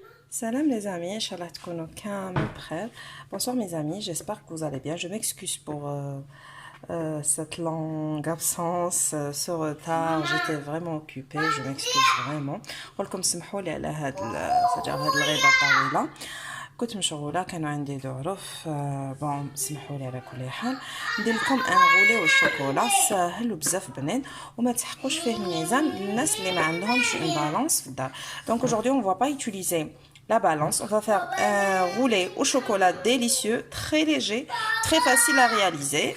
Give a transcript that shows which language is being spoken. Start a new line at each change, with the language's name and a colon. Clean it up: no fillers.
French: Salam les amis, Inch'Allah
Arabic: تكونوا كامل بخير.
French: Bonsoir mes amis, j'espère que vous allez bien. Je m'excuse pour cette longue absence, ce retard. J'étais vraiment occupée, je m'excuse vraiment.
Arabic: نقولكم سمحوا لي على هاد الغيبة الطويلة. كنت مشغولة، كانوا عندي ظروف. بون سمحوا لي على كل حال. ندير لكم
French: ان غولي
Arabic: والشوكولا ساهل وبزاف بنين وما تحقوش فيه الميزان للناس اللي ما عندهمش
French: اون بالانس
Arabic: في الدار.
French: Donc aujourd'hui on va pas utiliser la balance, on va faire un roulé au chocolat délicieux, très léger, très facile à réaliser.